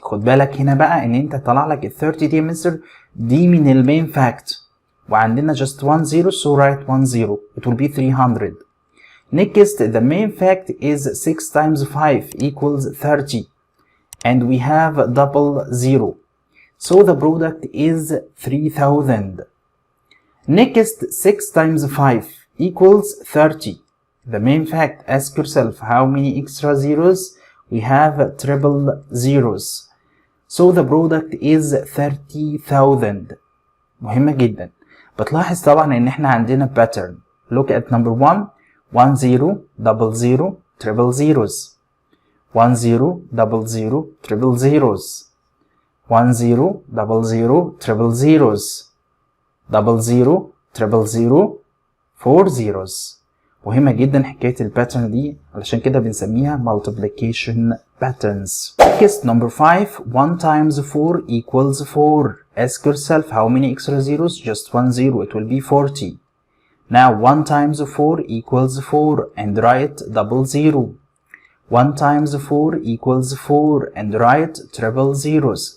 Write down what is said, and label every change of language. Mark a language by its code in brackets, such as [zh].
[ar] خد بالك هنا بقى ان انت طلع لك ال 30 دي مستر دي من المين فاكت وعندنا [en] just 1 0, so write 1 0. It will be 300. Next, the main fact is 6 times 5 equals 30 and we have double zero. So the product is 3000. Next, 6 times 5 equals 30. The main fact, ask yourself how many extra zeros? We have triple zeros. So the product is 30,000. [ar] مهمة جدا. بتلاحظ طبعا ان احنا عندنا pattern. [en] Look at number 1. 1 0 double zero triple zeros. 1 0 double zero triple zeros. 1 0 double zero triple zeros. double zero triple zero 4 zeros. [ar] مهمة جدا حكاية الباترن دي علشان كده بنسميها [en] multiplication patterns. Next, number 5. 1 times 4 equals 4. Ask yourself how many extra zeros? Just 1 0. It will be 40. Now 1 times 4 equals 4 and write double zero. 1 times 4 equals 4 and write triple zeros.